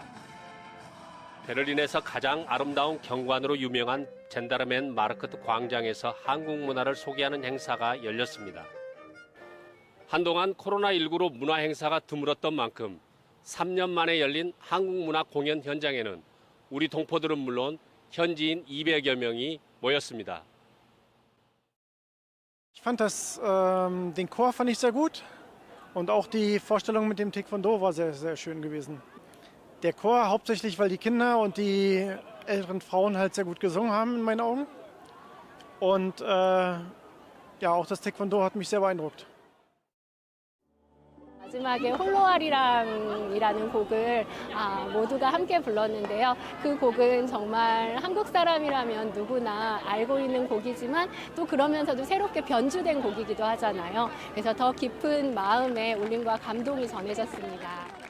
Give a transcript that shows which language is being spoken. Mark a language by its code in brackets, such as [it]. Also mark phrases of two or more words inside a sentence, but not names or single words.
[ko] 베를린에서 가장 아름다운 경관으로 유명한 젠다르멘 마르크트 광장에서 한국 문화를 소개하는 행사가 열렸습니다. 한동안 코로나19로 문화 행사가 드물었던 만큼 3년 만에 열린 한국 문화 공연 현장에는 우리 동포들은 물론 현지인 200여 명이 모였습니다. [de] Ich fand den Chor fand ich sehr gut und auch die Vorstellung mit dem Taekwondo war sehr, sehr schön gewesen. Der Chor hauptsächlich, weil die Kinder und die älteren Frauen halt sehr gut gesungen haben in meinen Augen und ja, auch das Taekwondo hat mich sehr beeindruckt. [ko] 마지막에 홀로아리랑이라는 곡을 모두가 함께 불렀는데요. 그 곡은 정말 한국 사람이라면 누구나 알고 있는 곡이지만 또 그러면서도 새롭게 변주된 곡이기도 하잖아요. 그래서 더 깊은 마음의 울림과 감동이 전해졌습니다.